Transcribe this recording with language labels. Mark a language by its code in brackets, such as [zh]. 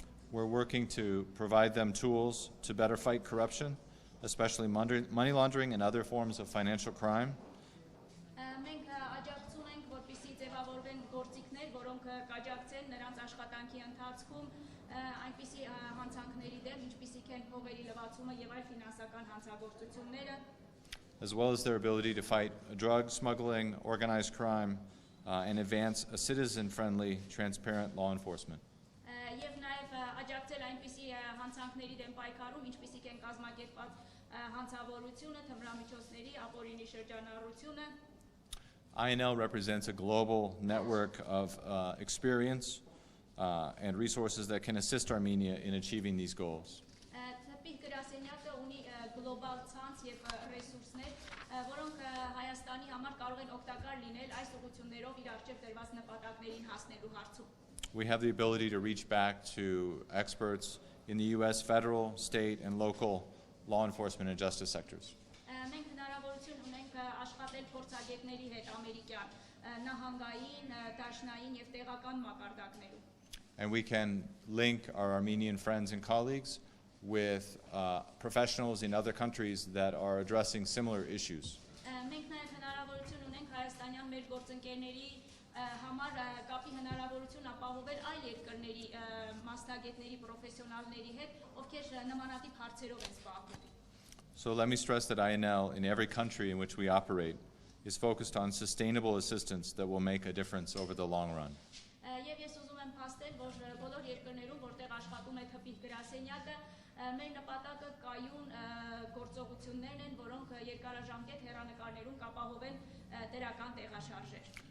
[en] We're working to provide them tools to better fight corruption, especially money laundering and other forms of financial crime. [hy] Մենք աջակցում ենք, որպեսզի ձևավորվեն գործիքներ, որոնք կաջակցեն նրանց աշխատանքի ընթացքում այնպիսի հանցանքների դեմ, ինչպիսիք են փողերի լվացումը եւ այլ ֆինանսական հանցագործությունները, [en] as well as their ability to fight drug smuggling, organized crime, and advance a citizen-friendly, transparent law enforcement. [hy] Եվ նաեւ աջակցել այնպիսի հանցանքների դեմ պայքարում, ինչպիսիք են կազմակերպված հանցավորությունը, թմրամիջոցների, ապօրինի շրջանառությունը. [en] INL represents a global network of experience and resources that can assist Armenia in achieving these goals. [hy] Թփի գրասենյակը ունի գլոբալ ցանց եւ ռեսուրսներ, որոնք Հայաստանի համար կարող են օգտակար լինել այս ուղղություններով իր առջև դրված նպատակներին հասնելու հարցում. [en] We have the ability to reach back to experts in the U.S. federal, state, and local law enforcement and justice sectors. [hy] Մենք հնարավորություն ունենք աշխատել փորձագետների հետ ամերիկյան, նահանգային, դաշնային եւ տեղական մակարդակներում. [en] And we can link our Armenian friends and colleagues with professionals in other countries that are addressing similar issues. [hy] Մենք նաեւ հնարավորություն ունենք հայաստանյան մեր գործընկերների համար կապի հնարավորություն ապահովել այլ երկրների մասնագետների, պրոֆեսիոնալների հետ, ովքեր նմանատիպ հարցերով են զբաղվում. [en] So let me stress that INL, in every country in which we operate, is focused on sustainable assistance that will make a difference over the long run. [hy] Եվ ես ուզում եմ փաստել, որ բոլոր երկրներում, որտեղ աշխատում է թփի գրասենյակը, մեր նպատակը կայուն գործողություններն են, որոնք երկարաժամկետ հեռանկարներում կապահովեն դրական տեղաշարժեր.